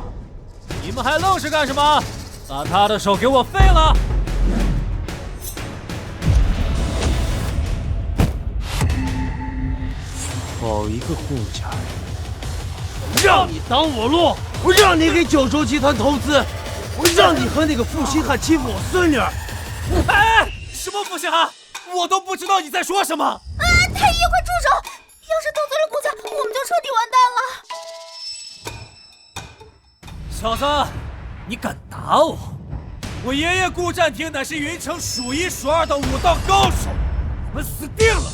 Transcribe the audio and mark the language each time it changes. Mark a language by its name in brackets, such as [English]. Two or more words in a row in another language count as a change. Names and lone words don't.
[Chinese] 你们还愣是干什么？把他的手给我废了！好一个顾家人！让你挡我路，我让你给九州集团投資，我讓你和那個負心漢欺負我孫女。哎，什麼負心漢？我都不知道你在說什麼。啊！太爺，快住手！要是得罪了顧家，我們就徹底完蛋了。小子，你敢打我？我爺爺顧占庭乃是雲城數一數二的武道高手，我們死定了。